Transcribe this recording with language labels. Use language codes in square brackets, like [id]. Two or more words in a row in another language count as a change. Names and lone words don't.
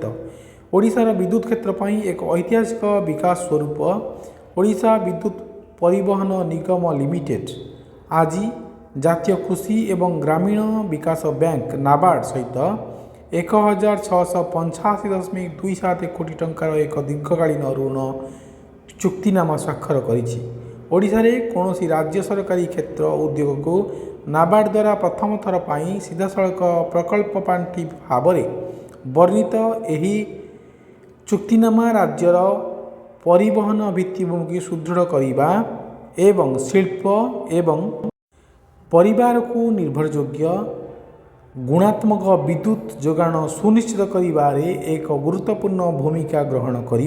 [or] ଓଡ଼ିଶାର ବିଦ୍ୟୁତ କ୍ଷେତ୍ର ପାଇଁ ଏକ ଐତିହାସିକ ବିକାଶ ସ୍ୱରୂପ ଓଡ଼ିଶା ବିଦ୍ୟୁତ ପରିବହନ ନିଗମ ଲିମିଟେଡ ଆଜି ଜାତୀୟ କୃଷି ଏବଂ ଗ୍ରାମୀଣ ବିକାଶ ବ୍ୟାଙ୍କ ନାବାର୍ଡ ସହିତ 1685.27 କୋଟି ଟଙ୍କାର ଏକ ଦୀର୍ଘକାଳୀନ ଋଣ ଚୁକ୍ତିନାମା ସ୍ୱାକ୍ଷର କରିଛି। ଓଡ଼ିଶାରେ କୌଣସି ରାଜ୍ୟ ସରକାରୀ କ୍ଷେତ୍ର ଉଦ୍ୟୋଗକୁ ନାବାର୍ଡ଼ ଦ୍ୱାରା ପ୍ରଥମ ଥର ପାଇଁ ସିଧାସଳଖ ପ୍ରକଳ୍ପ ପାଣ୍ଠି ଭାବରେ ବର୍ଣ୍ଣିତ ଏହି ଚୁକ୍ତିନାମା ରାଜ୍ୟର ପରିବହନ ଭିତ୍ତିଭୂମିକୁ ସୁଦୃଢ଼ କରିବା ଏବଂ ଶିଳ୍ପ ଏବଂ ପରିବାରକୁ ନିର୍ଭରଯୋଗ୍ୟ ଗୁଣାତ୍ମକ ବିଦ୍ୟୁତ୍ ଯୋଗାଣ ସୁନିଶ୍ଚିତ କରିବାରେ ଏକ ଗୁରୁତ୍ୱପୂର୍ଣ୍ଣ ଭୂମିକା ଗ୍ରହଣ କରିବ।